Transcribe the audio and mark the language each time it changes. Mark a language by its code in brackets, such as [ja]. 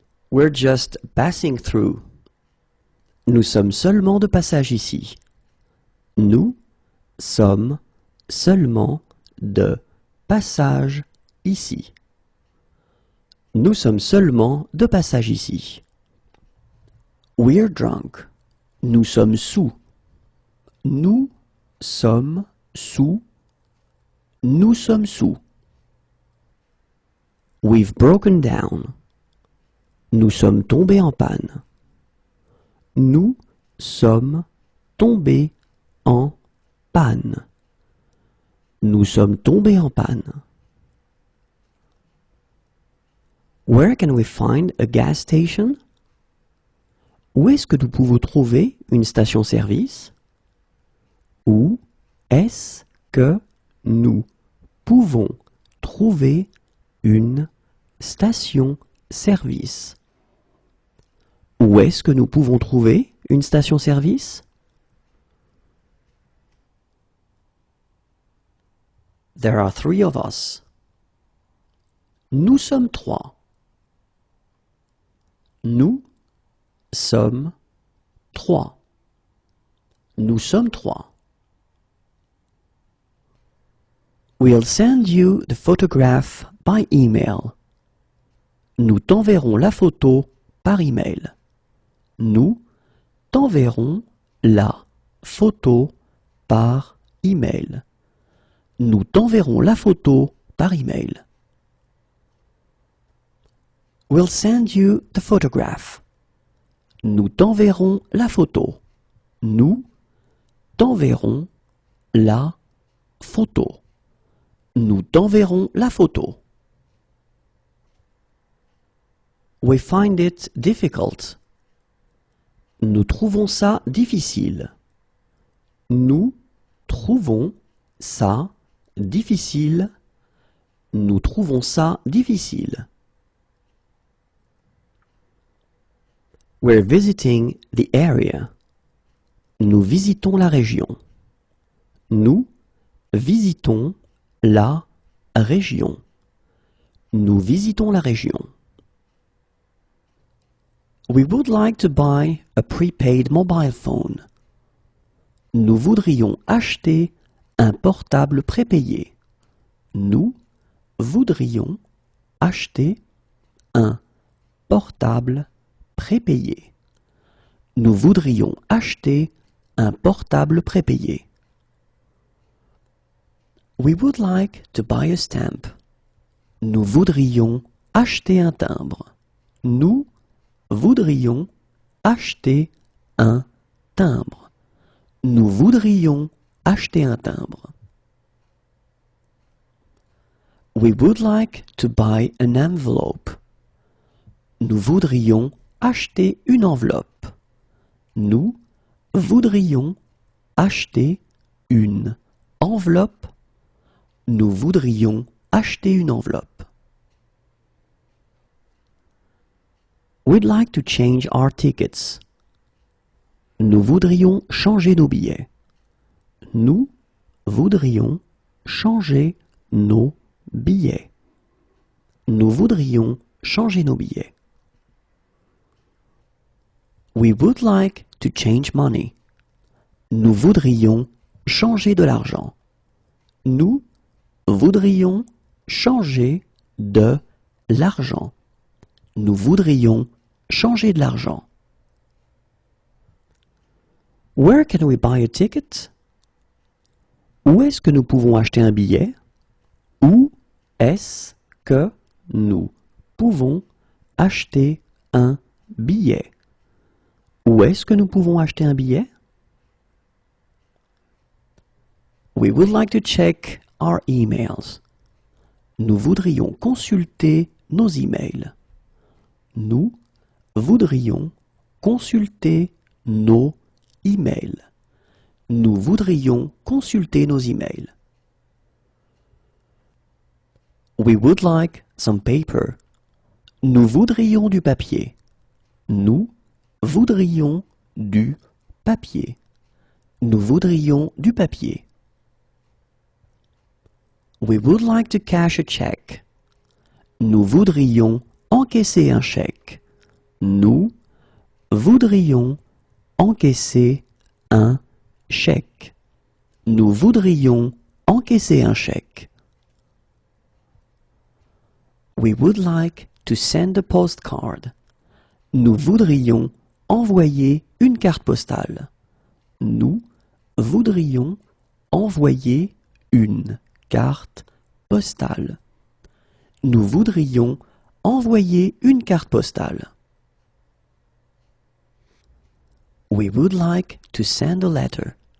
[en] We're just passing through. [fr] Nous sommes seulement de passage ici. Nous sommes seulement de passage ici. Nous sommes seulement de passage ici. [en] We're drunk. [fr] Nous sommes sous. Nous sommes sous. Nous sommes sous. [en] We've broken down. [fr] Nous sommes tombés en panne. Nous sommes tombés en panne. Nous sommes tombés en panne. [en] Where can we find a gas station? [fr] Où est-ce que nous pouvons trouver une station-service? Où est-ce que nous pouvons trouver une station-service? Où est-ce que nous pouvons trouver une station-service? [en] There are 3 of us. [fr] Nous sommes 3. Nous sommes 3. Nous sommes 3. [en] We'll send you the photograph by email. [fr] Nous t'enverrons la photo par email. Nous t'enverrons la photo par email. Nous t'enverrons la photo par email. [en] We'll send you the photograph. [fr] Nous t'enverrons la photo. Nous t'enverrons la photo. Nous t'enverrons la photo. [en] We find it difficult. [fr] Nous trouvons ça difficile. Nous trouvons ça difficile. Nous trouvons ça difficile. [en] We're visiting the area. [fr] Nous visitons la région. Nous visitons la région. Nous visitons la région. [en] We would like to buy a prepaid mobile phone. [fr] Nous voudrions acheter un portable prépayé. Nous voudrions acheter un portable prépayé. Nous voudrions acheter un portable prépayé. [en] We would like to buy a stamp. [fr] Nous voudrions acheter un timbre. Nous voudrions acheter un timbre. Nous voudrions acheter un timbre. [en] We would like to buy an envelope. [fr] Nous voudrions acheter une enveloppe. Nous voudrions acheter une enveloppe. Nous voudrions acheter une enveloppe. [en] We'd like to change our tickets. [fr] Nous voudrions changer nos billets. Nous voudrions changer nos billets. Nous voudrions changer nos billets. [en] We would like to change money. [fr] Nous voudrions changer de l'argent. Nous voudrions changer de l'argent. Nous voudrions changer de l'argent. [en] Where can we buy a ticket? [fr] Où est-ce que nous pouvons acheter un billet? Où est-ce que nous pouvons acheter un billet? Où est-ce que nous pouvons acheter un billet? [en] We would like to check our emails. [fr] Nous voudrions consulter nos emails. Nous voudrions consulter nos emails. Nous voudrions consulter nos emails. [en] We would like some paper. [fr] Nous voudrions du papier. Nous voudrions du papier. Nous voudrions du papier. [en] We would like to cash a check. [fr] Nous voudrions encaisser un chèque. Nous voudrions encaisser un chèque. Nous voudrions encaisser un chèque. [en] We would like to send a postcard. [fr] Nous voudrions envoyer une carte postale. Nous voudrions envoyer une carte postale. Nous voudrions envoyer une carte postale. [en] We would like to send a letter.